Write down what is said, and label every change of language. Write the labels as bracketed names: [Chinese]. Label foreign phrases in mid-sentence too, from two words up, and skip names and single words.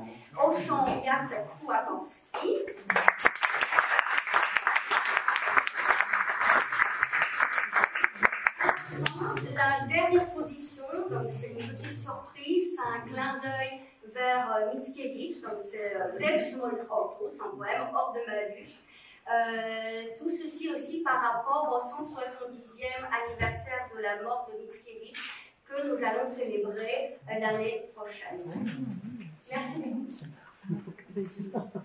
[French] Au chant, Jacek Kłakowski. La dernière position, donc c'est une petite surprise, c'est un clin d'œil vers Mickiewicz, donc c'est Lecz moich oczu, un poème hors de ma vue. Tout ceci aussi par rapport au 170e anniversaire de la mort de Mickiewicz que nous allons célébrer l'année prochaine. Merci beaucoup.